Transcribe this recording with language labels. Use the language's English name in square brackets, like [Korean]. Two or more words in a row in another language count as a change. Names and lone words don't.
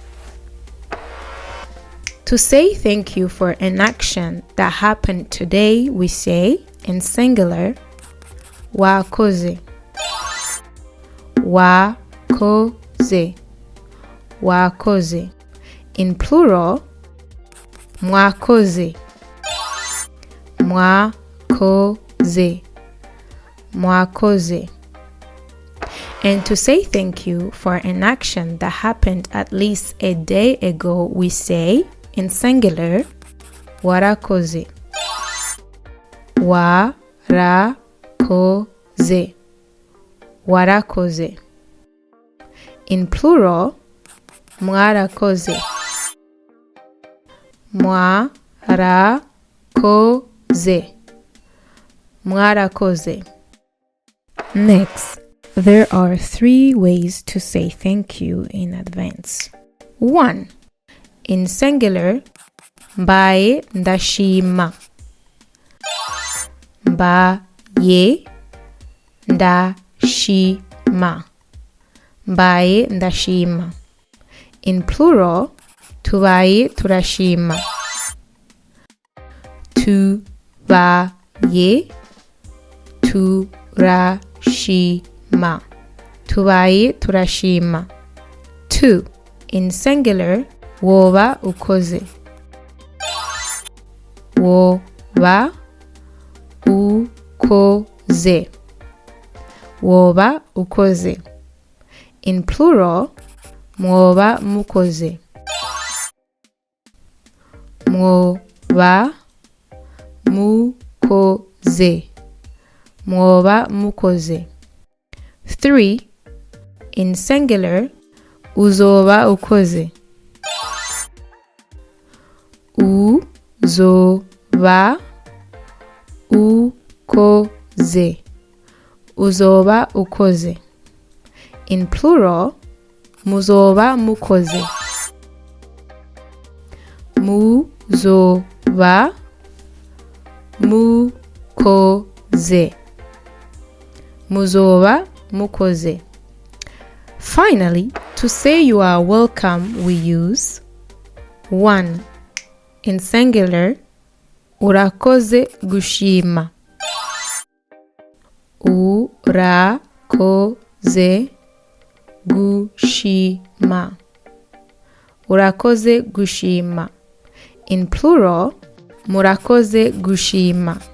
[English] To say thank you for an action that happened today, we say, in singular, [Rundi] Wakoze. Wakoze. Wakoze. [English] In plural, [Rundi] Mwakoze. Mwakoze. Wakoze. [English] And to say thank you for an action that happened at least a day ago, we say, in singular, [Rundi] Warakoze. Warakoze. Warakoze. [English] In plural, [Rundi] Mwarakoze. Mwarakoze. Warakoze. [English] Next, there are 3 ways to say thank you in advance. 1. In singular, [Rundi] Mbaye, ndashima. Mbaye, ndashima. Mbaye, ndashima. [English] In plural, [Rundi] tubaye, turashima. Tubaye, turashima. Tubaye, turashima. 2. [English] In singular, [Rundi] woba ukoze. Woba ukoze. Woba ukoze. [English] In plural, [Rundi] mwoba mukoze. Mwoba mukoze. Mwoba mukoze. 3. [English] In singular, [Rundi] uzoba ukoze. Uzoba ukoze. Uzoba ukoze. [English] In plural, [Rundi] muzoba mukoze. Muzoba mukoze. Muzoba mukoze. [English] Finally, To say you are welcome, we use 1. In singular, [Rundi] Urakoze gushima. Urakoze gushima. Urakoze gushima. [English] In plural, [Rundi] Murakoze gushima.